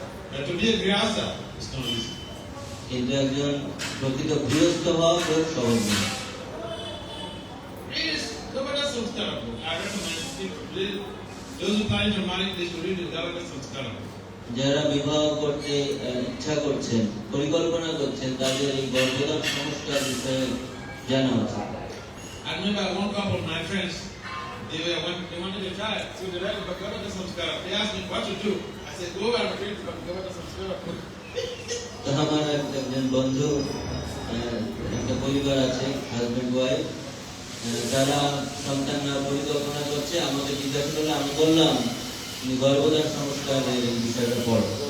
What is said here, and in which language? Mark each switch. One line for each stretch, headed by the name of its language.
English: But to be a grihastha is not easy.
Bangla: কিন্তু একজন প্রকৃত গৃহস্থ হওয়া খুব সহজ নয়।
English: It is Gavana Samskara book. I recommend people read. Those who plan to marry, they should read the Gavana Samskara book.
Bangla: যারা বিবাহ করতে ইচ্ছা করছেন, পরিকল্পনা করছেন, তাদের এই গর্ভধান সংস্কার বিষয়ে জানা উচিত।
English: I remember one couple of my friends, they wanted to try it. So they read the Gavana Samskara. They asked me what to do. I said, go and read the Gavana Samskara book.
Bangla: তো আমার একজন বন্ধু, একটা পরিবার আছে, husband wife, তারা সন্তান নেওয়ার পরিকল্পনা করছে, আমাকে জিজ্ঞাসা করলে আমি বললাম গর্ভধান সংস্কারের এই বিষয়টা পড়ো।